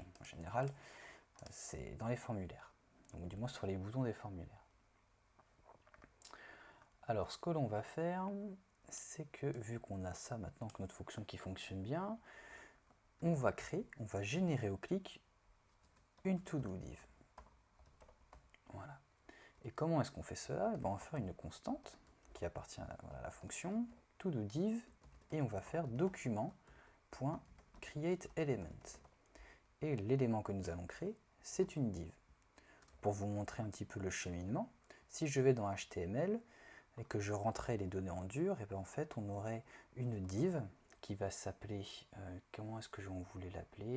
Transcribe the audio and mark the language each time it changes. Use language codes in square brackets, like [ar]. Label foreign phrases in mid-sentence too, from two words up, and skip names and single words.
[fr] En général, c'est dans les formulaires, donc du moins sur les boutons des formulaires. Alors ce que l'on va faire, c'est que vu qu'on a ça maintenant, que notre fonction qui fonctionne bien, on va générer au clic une [en] to-do div. [fr] Voilà. Et comment est-ce qu'on fait cela? On va faire une constante qui appartient à la fonction [en] to-do div [fr] et on va faire document.createElement. Et l'élément que nous allons créer, c'est une div. Pour vous montrer un petit peu le cheminement, si je vais dans HTML et que je rentrais les données en dur, et bien en fait on aurait une div qui va s'appeler, comment est-ce que on voulait l'appeler?